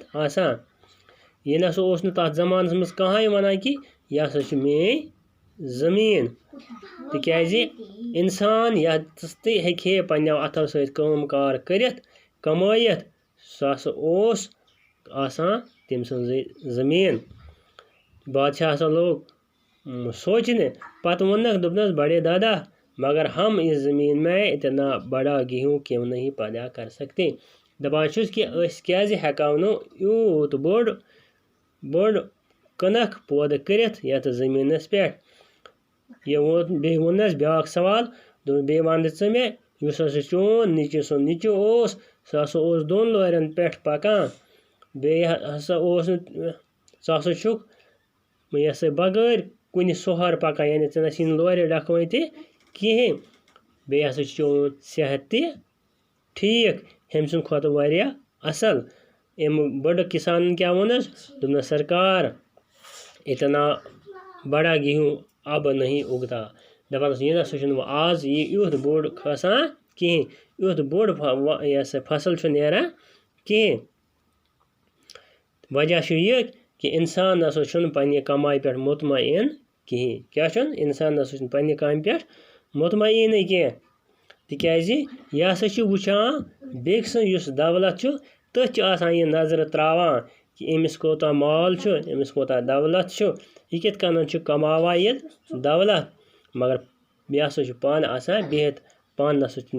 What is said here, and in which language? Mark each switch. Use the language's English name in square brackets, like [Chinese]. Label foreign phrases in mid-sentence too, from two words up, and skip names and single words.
[Kashmiri] آسان یہِ نسا اوس نہٕ تتھ زمانس منٛز کٕہٲنۍ ونان کہِ یہِ ہسا چھِ میٛٲنۍ زٔمیٖن تِکیٛازِ اِنسان ییٚتس تہِ ہیٚکہِ ہے پننٮ۪و اتھو سۭتۍ کٲم کار کٔرِتھ کمٲیِتھ سُہ ہسا اوس آسان تٔمۍ سٕنٛزٕے زٔمیٖن بادشاہ ہسا لوگ سونٛچنہِ پتہٕ ووٚننکھ دوٚپنس [Urdu] بڑے دادا مگر ہم اس زمین میں اتنا بڑا گیہوں کیوں نہیں پیدا کر سکتے [Kashmiri] دپان چھُس کہِ أسۍ کیٛازِ ہٮ۪کو نہٕ یوٗت بوٚڑ کٕنک پٲدٕ کٔرِتھ یتھ زٔمیٖنس پٮ۪ٹھ یہِ بیٚیہِ ووٚننس بیٛاکھ سوال دوٚپُن بیٚیہِ ون ژٕ مےٚ یُس ہسا چون نیٚچوِ سُنٛد نیٚچوٗ اوس سُہ ہسا اوس 2 لورٮ۪ن پٮ۪ٹھ پکان بیٚیہِ ہسا اوس نہٕ ژٕ ہسا چھُکھ یہِ ہسا بغٲر کُنہِ سُہر پکان یعنی ژےٚ نہ چھی نہٕ لورِ ڈکھوٕنۍ تہِ کِہیٖنۍ بیٚیہِ ہسا چھُ چون صحت تہِ ٹھیٖک ہُمہِ سٕنٛدِ کھۄتہٕ واریاہ اصل أمۍ بٔڑٕ کِسانن کیٛاہ ووٚننس دوٚپنس [Urdu] سرکار اتنا بڑا گیہوں اب نہیں اگتا [Kashmiri] دپانس یہِ نسا چھُنہٕ وۄنۍ آز یُتھ بوٚڑ کھسان کِہیٖنۍ یُتھ بوٚڑ یہِ ہسا فصل چھُ نیران کِہیٖنۍ وجہ چھُ یہِ کہِ اِنسان نسا چھُنہٕ پننہِ کمایہِ پٮ۪ٹھ مطمعین کِہیٖنۍ کیٛاہ چھُنہٕ اِنسان نسا چھُنہٕ پننہِ کامہِ پٮ۪ٹھ مطمعینٕے کینٛہہ تِکیٛازِ یہِ ہسا چھُ وٕچھان بیٚکہِ سٕنٛز یُس دولت چھُ تٔتھۍ چھُ آسان یہِ نظرِ تراوان کہِ أمِس کوٗتاہ مال چھُ أمِس کوٗتاہ دولت چھُ یہ کت کن کماوا یہ دولت مگر بیٚیہِ ہسا چھُ پانہٕ آسان بِہِتھ پانہٕ نسا چھُنہٕ